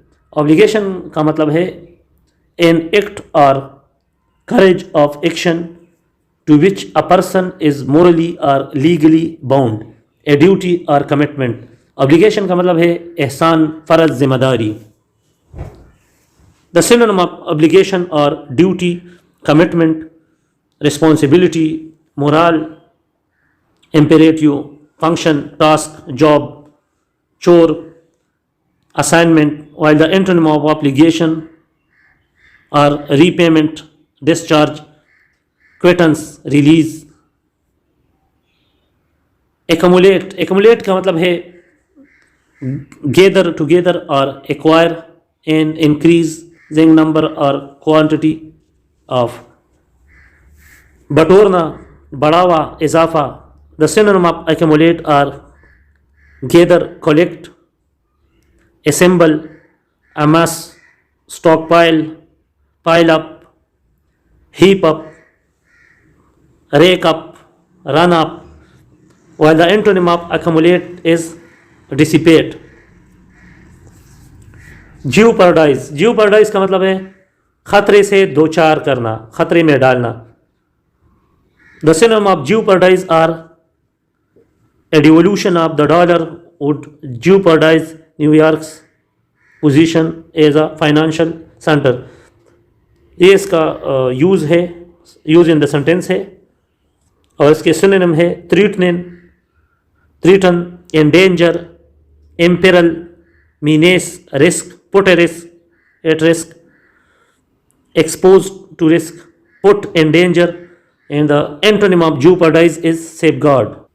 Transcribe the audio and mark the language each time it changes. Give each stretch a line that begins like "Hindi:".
Urdu: Obligation کا مطلب ہے
English: an act or courage of action to which a person is morally or legally bound, a duty or commitment.
Urdu: Obligation کا مطلب ہے احسان, فرض, ذمہ داری.
English: The synonym of obligation or duty, commitment, responsibility, moral, imperative, function, task, job, chore, assignment, while the antonym of obligation or repayment, discharge, quittance, release. Accumulate
Urdu: کا مطلب ہے
English: gather together or acquire an increasing number or quantity of.
Urdu: بٹورنا, بڑھاوا, اضافہ.
English: The synonym of accumulate are gather, collect, assemble, amass, stockpile, pile up, heap up, rake up, run up, while the antonym of accumulate is dissipate.
Urdu: Jeopardize کا مطلب ہے خطرے سے دوچار کرنا, خطرے میں ڈالنا.
English: The synonym of jeopardize are a devaluation of the dollar would jeopardize New York's position as a financial center.
Urdu: یہ اس کا یوز ہے, یوز ان دا سینٹینس ہے, اور اس کے سینونیم ہے
English: threaten, endanger, imperil, menace, risk, put at risk, expose to risk, put in danger, and the antonym of jeopardize is safeguard.